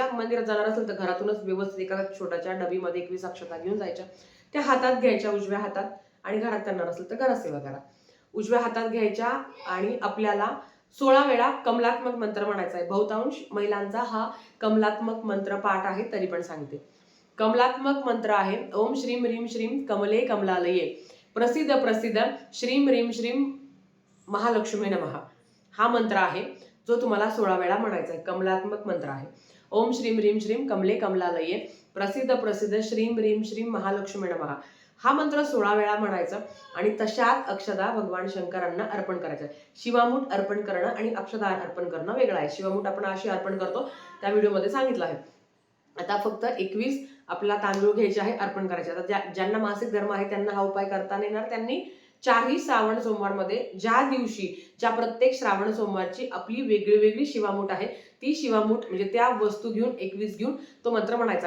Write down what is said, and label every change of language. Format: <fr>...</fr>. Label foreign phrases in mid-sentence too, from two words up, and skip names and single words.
<mr>मंदिरात जाणार असेल तर घरातूनच व्यवस्थित एका छोट्याच्या डबीमध्ये 21 अक्षता घेऊन जायच्या. त्या हातात घ्यायच्या, उजव्या हातात, आणि घरात करणार असेल तर घरात सेवा करा. उजव्या हातात घ्यायच्या आणि आपल्याला 16 वेळा कमलात्मक मंत्र म्हणायचा आहे. बहुतांश महिलांचा हा कमलात्मक मंत्र पाठ आहे, तरी पण सांगते. कमलात्मक मंत्र आहे,</mr> <sa>ओम श्रीम ह्रीम श्रीम कमले कमलालये प्रसिद्ध प्रसिद्ध श्रीम ह्रीम श्रीम महालक्ष्मी नमः.</sa> <mr>हा मंत्र आहे जो तुम्हाला 16 वेळा म्हणायचा आहे. कमलात्मक मंत्र आहे.</mr> <sa>ओम श्रीम ह्रीम श्रीम कमले कमलालये प्रसिद्ध प्रसिद्ध श्रीम ह्रीम श्रीम महालक्ष्मी नमः.</sa> <mr>हा मंत्र 16 वेळा म्हणायचा आणि तशाच अक्षदा भगवान शंकरांना अर्पण करायचं. शिवामूठ अर्पण करणं आणि अक्षदा अर्पण करणं वेगळं आहे. शिवामूठ आपण अशी अर्पण करतो, त्या व्हिडिओमध्ये सांगितलं आहे. आता फक्त 21 आपला तांदूळ घ्यायचे आहे, अर्पण करायचे. आता ज्यांना मासिक धर्म आहे त्यांना हा उपाय करता येणार. त्यांनी 4ही श्रावण सोमवारमध्ये ज्या प्रत्येक श्रावण सोमवारची आपली वेगळी शिवामूठ आहे, ती शिवामूठ म्हणजे त्या वस्तू घेऊन 21 घेऊन तो मंत्र म्हणायचा.</mr>